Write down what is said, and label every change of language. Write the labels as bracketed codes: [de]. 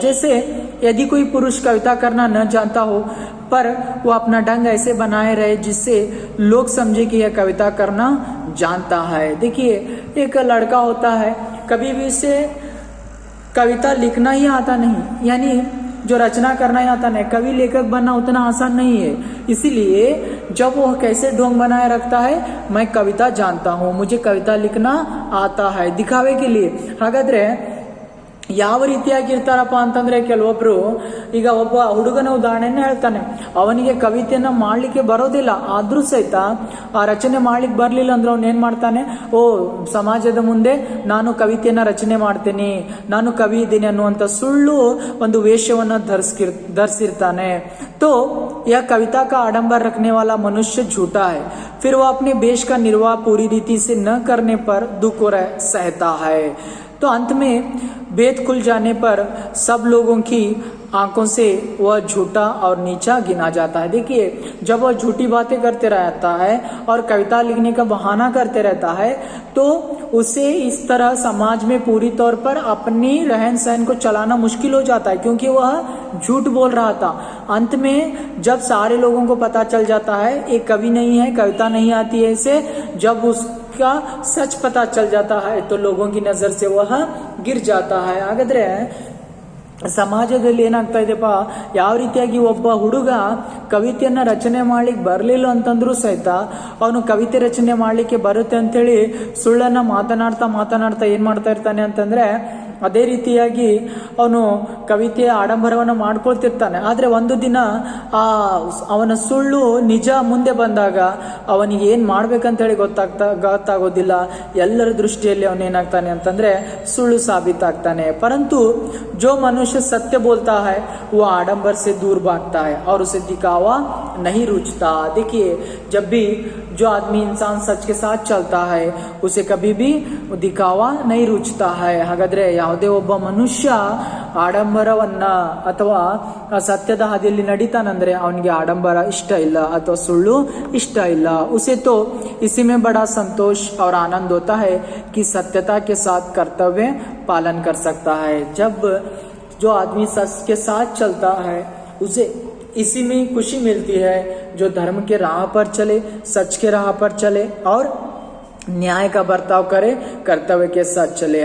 [hi] जैसे यदि कोई पुरुष कविता करना न जानता हो पर वो अपना ढंग ऐसे बनाए रहे जिससे लोग समझे कि यह कविता करना जानता है. देखिए, एक लड़का होता है, कभी भी उसे कविता लिखना ही आता नहीं, यानी जो रचना करना ही आता नहीं, कवि लेखक बनना उतना आसान नहीं है. इसीलिए जब वो कैसे ढोंग बनाए रखता है, मैं कविता जानता हूँ, मुझे कविता लिखना आता है, दिखावे के लिए. [kn] हागाದ್ರೆ ಯಾವ ರೀತಿಯಾಗಿರ್ತಾರಪ್ಪ ಅಂತಂದ್ರೆ, ಕೆಲವೊಬ್ರು ಈಗ ಒಬ್ಬ ಹುಡುಗನ ಉದಾಹರಣೆನ ಹೇಳ್ತಾನೆ, ಅವನಿಗೆ ಕವಿತೆಯನ್ನ ಮಾಡ್ಲಿಕ್ಕೆ ಬರೋದಿಲ್ಲ, ಆದ್ರೂ ಸಹಿತ ಆ ರಚನೆ ಮಾಡ್ಲಿಕ್ಕೆ ಬರ್ಲಿಲ್ಲ ಅಂದ್ರೆ ಅವನ್ ಏನ್ ಮಾಡ್ತಾನೆ, ಓ ಸಮಾಜದ ಮುಂದೆ ನಾನು ಕವಿತೆಯನ್ನ ರಚನೆ ಮಾಡ್ತೀನಿ, ನಾನು ಕವಿ ಇದ್ದೀನಿ ಅನ್ನುವಂತ ಸುಳ್ಳು ಒಂದು ವೇಷವನ್ನ ಧರಿಸಿರ್ತಾನೆ. [hi] तो यह कविता का आडंबर रखने वाला मनुष्य झूठा है, फिर वह अपने वेश का निर्वाह पूरी रीति से न करने पर दुख और सहता है. तो अंत में भेद खुल जाने पर सब लोगों की आंखों से वह झूठा और नीचा गिना जाता है. देखिए, जब वह झूठी बातें करते रहता है और कविता लिखने का बहाना करते रहता है तो उसे इस तरह समाज में पूरी तौर पर अपनी रहन सहन को चलाना मुश्किल हो जाता है, क्योंकि वह झूठ बोल रहा था. अंत में जब सारे लोगों को पता चल जाता है एक कवि नहीं है, कविता नहीं आती है, इसे जब उसका सच पता चल जाता है तो लोगों की नजर से वह गिर जाता है. [kn] ಹಾಗಾದ್ರೆ ಸಮಾಜದಲ್ಲಿ ಏನಾಗ್ತಾ ಇದೆಪ್ಪ, ಯಾವ ರೀತಿಯಾಗಿ ಒಬ್ಬ ಹುಡುಗ ಕವಿತೆಯನ್ನ ರಚನೆ ಮಾಡ್ಲಿಕ್ಕೆ ಬರ್ಲಿಲ್ಲ ಅಂತಂದ್ರೂ ಸಹಿತ ಅವನು ಕವಿತೆ ರಚನೆ ಮಾಡ್ಲಿಕ್ಕೆ ಬರುತ್ತೆ ಅಂತೇಳಿ ಸುಳ್ಳನ್ನ ಮಾತನಾಡ್ತಾ ಏನ್ ಮಾಡ್ತಾ ಇರ್ತಾನೆ ಅಂತಂದ್ರೆ, ಅದೇ ರೀತಿಯಾಗಿ ಅವನು ಕವಿತೆಯ ಆಡಂಬರವನ್ನು ಮಾಡ್ಕೊಳ್ತಿರ್ತಾನೆ. ಆದ್ರೆ ಒಂದು ದಿನ ಅವನ ಸುಳ್ಳು ನಿಜ ಮುಂದೆ ಬಂದಾಗ ಅವನಿಗೆ ಏನ್ ಮಾಡ್ಬೇಕಂತ ಹೇಳಿ ಗೊತ್ತಾಗೋದಿಲ್ಲ. ಎಲ್ಲರ ದೃಷ್ಟಿಯಲ್ಲಿ ಅವನೇನಾಗ್ತಾನೆ ಅಂತಂದ್ರೆ ಸುಳ್ಳು ಸಾಬೀತಾಗ್ತಾನೆ. [hi] परंतु जो मनुष्य सत्य बोलता है वो आडंबर से दूर भागता है और उसे दिखावा नहीं रुचता. देखिए, जब भी जो आदमी इंसान सच के साथ चलता है उसे कभी भी दिखावा नहीं रुचता है. [kn] ಹಾಗಾದ್ರೆ ಯಾವುದೇ ಒಬ್ಬ ಮನುಷ್ಯ ಆಡಂಬರವನ್ನ ಅಥವಾ ಸತ್ಯದ ಹಾದಿಯಲ್ಲಿ ನಡೀತಾನಂದ್ರೆ ಅವನಿಗೆ ಆಡಂಬರ ಇಷ್ಟ ಇಲ್ಲ ಅಥವಾ ಸುಳ್ಳು ಇಷ್ಟ ಇಲ್ಲ. [hi] उसे तो इसी में बड़ा संतोष और आनंद होता है कि सत्यता के साथ कर्तव्य पालन कर सकता है. जब जो आदमी सच के साथ चलता है उसे इसी में खुशी मिलती है. जो धर्म के राह पर चले, सच के राह पर चले और ನ್ಯಾಯ का ಬರ್ತಾವ್ करे, ಕರ್ತವ್ಯಕ್ಕೆ ಸಾಥ್ ಚಲೆ.